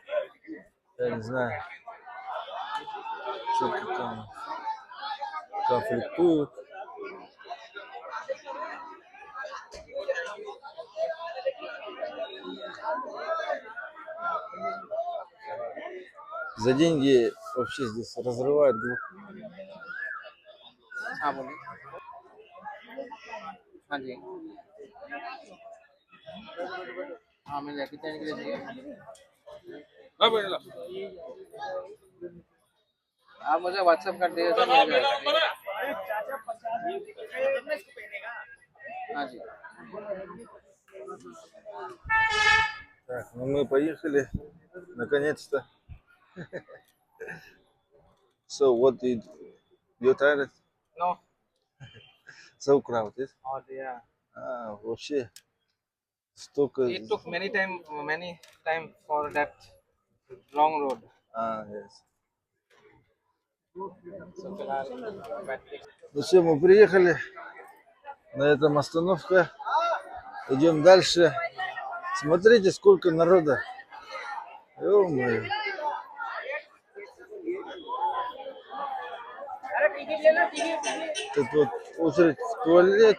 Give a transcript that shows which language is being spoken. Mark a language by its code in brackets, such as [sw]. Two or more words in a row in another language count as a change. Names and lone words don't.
[ru] Я не знаю. Что-то там конфликтуют. За деньги вообще здесь разрывают группу. [hi] हाँ बोलिए हाँ जी हाँ मिल जाए कितने के लिए चाहिए आप मुझे व्हाट्सएप कर दीजिए तो मिल जाएगा हाँ जी [ru] Так, ну мы поехали. Наконец-то. [en] So what did you tired? No So crowded. [hi] और yeah [ru] Вообще столько. [en] it took many time for that long road Yes. [hi] so फिलहाल बैटरी [ru] Ну все, мы приехали. На этом остановка. Идем дальше. Смотрите, сколько народа. Ё-моё. Тут вот очередь в туалет.